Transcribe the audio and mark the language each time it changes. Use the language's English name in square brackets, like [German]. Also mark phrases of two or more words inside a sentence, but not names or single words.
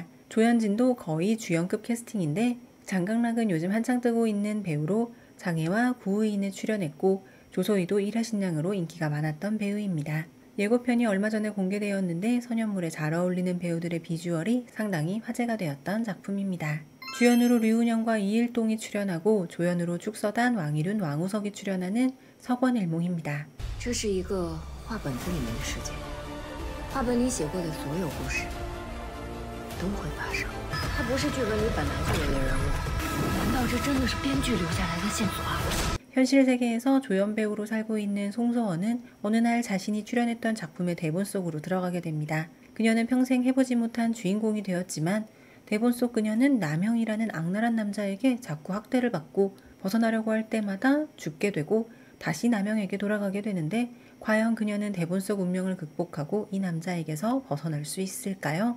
[Korean] 조현진도 거의 주연급 캐스팅인데 장강락은 요즘 한창 뜨고 있는 배우로 장혜와 구의인에 출연했고, 조소희도 일화신양으로 인기가 많았던 배우입니다. 예고편이 얼마 전에 공개되었는데 선연물에 잘 어울리는 배우들의 비주얼이 상당히 화제가 되었던 작품입니다. 주연으로 류은영과 이일동이 출연하고 조연으로 축서단, 왕일윤, 왕우석이 출연하는 서권일몽입니다. [Chinese] 这是一个画本子里面的世界，画本里写过的所有故事都会发生。它不是剧本里本来就有的人物，难道这真的是编剧留下来的线索啊？ [Korean] 현실 세계에서 조연 배우로 살고 있는 송서원은 어느 날 자신이 출연했던 작품의 대본 속으로 들어가게 됩니다. 그녀는 평생 해보지 못한 주인공이 되었지만 대본 속 그녀는 남형이라는 악랄한 남자에게 자꾸 학대를 받고 벗어나려고 할 때마다 죽게 되고 다시 남형에게 돌아가게 되는데, 과연 그녀는 대본 속 운명을 극복하고 이 남자에게서 벗어날 수 있을까요?